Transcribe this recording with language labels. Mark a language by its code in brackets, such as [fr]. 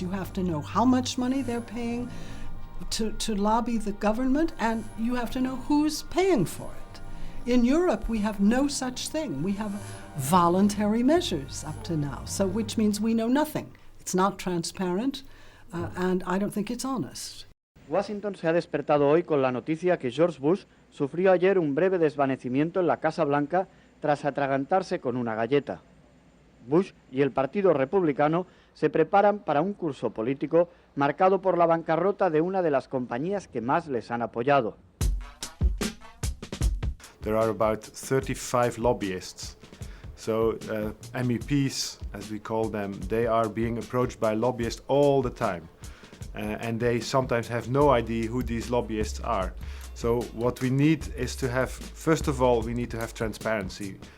[en] You have to know how much money they're paying to lobby the government, and you have to know who's paying for it. In Europe, we have no such thing. We have voluntary measures up to now, so which means we know nothing. It's not transparent, and I don't think it's honest. [es] Washington se ha despertado hoy con la noticia que George Bush sufrió ayer un breve desvanecimiento en la Casa Blanca tras atragantarse con una galleta. Bush y el Partido Republicano se preparan para un curso político marcado por la bancarrota de una de las compañías que más les han apoyado. [en] There are about 35 lobbyists. So MEPs, as we call them, they are being approached by lobbyists all the time. And they sometimes have no idea who these lobbyists are. So what we need is to have, first of all, we need to have transparency.